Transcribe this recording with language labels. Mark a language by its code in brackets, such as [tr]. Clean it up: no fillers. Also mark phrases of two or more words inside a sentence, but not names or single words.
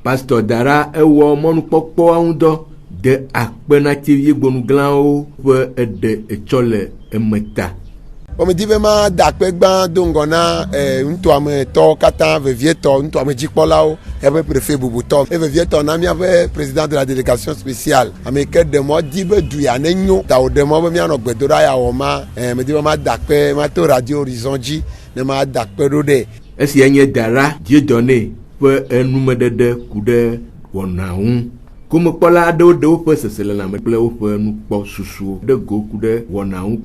[ee] Pastor Dara ewɔ mɔnukpɔkpɔa ŋu dɔ de akpe na tsevie gbonuglãwo ƒe eɖe etsɔ le emeta. Womedi be ma da akpe gbã do ŋgɔ na ŋutɔametɔwo katã vevietɔ ŋutɔamedzikpɔlawo ebe préfet bubutɔ vevietɔ na míaƒe [fr] président de la délégation spéciale [ee] ame ke ɖe mɔ di be du ya ne nyo ta wòɖe mɔ be míanɔ gbedoɖa ya wɔ ma medi be ma da akpe ma to Radio Horizon dzi ne ma da akpe ɖo ɖe. Esia nye Dara Dieudonné ƒe enumeɖeɖe ku ɖe wɔna ŋu. Gomekpɔla aɖewo ɖe woƒe seselelãme kple woƒe nukpɔ susuwo ɖe go ku ɖe wɔna ŋu.